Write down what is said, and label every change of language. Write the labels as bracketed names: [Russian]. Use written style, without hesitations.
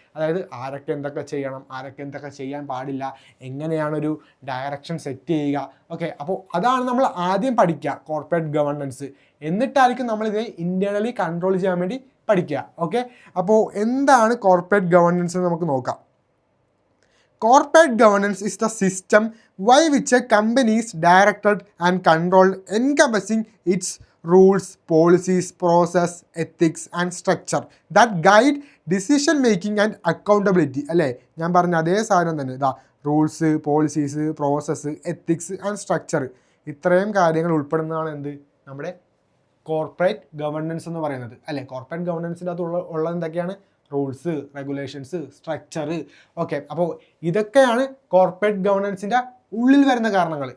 [Malayalam] അതായത് ആരൊക്കെ എന്തൊക്കെ ചെയ്യണം, ആരൊക്കെ എന്തൊക്കെ ചെയ്യാൻ പാടില്ല, എങ്ങനെയാണൊരു ഡയറക്ഷൻ സെറ്റ് ചെയ്യുക. ഓക്കെ, അപ്പോൾ അതാണ് നമ്മൾ ആദ്യം പഠിക്കുക, കോർപ്പറേറ്റ് ഗവർണൻസ്. എന്നിട്ടായിരിക്കും നമ്മളിതിനെ ഇൻറ്റേർണലി കൺട്രോൾ ചെയ്യാൻ വേണ്ടി പഠിക്കുക. ഓക്കെ, അപ്പോൾ എന്താണ് കോർപ്പറേറ്റ് ഗവർണൻസ് എന്ന് നമുക്ക് നോക്കാം. [English] Corporate governance is the system by which a company is directed and controlled, encompassing its rules, policies, process, ethics and structure that guide decision making and accountability. [Malayalam] അല്ലേ? ഞാൻ പറഞ്ഞ അതേ സാധനം തന്നെ. ഇതാ rules, policies, process, ethics and structure, ഇത്രയും കാര്യങ്ങൾ ഉൾപ്പെടുന്നതാണ് എന്ത്? നമ്മുടെ കോർപ്പറേറ്റ് ഗവർണൻസ് എന്ന് പറയുന്നത്, അല്ലേ? കോർപ്പറേറ്റ് ഗവർണൻസിൻ്റെ അകത്ത് ഉള്ളത് എന്തൊക്കെയാണ്? Rules, regulations, structure. ഓക്കെ, അപ്പോൾ ഇതൊക്കെയാണ് കോർപ്പറേറ്റ് ഗവർണൻസിൻ്റെ ഉള്ളിൽ വരുന്ന കാരണങ്ങൾ.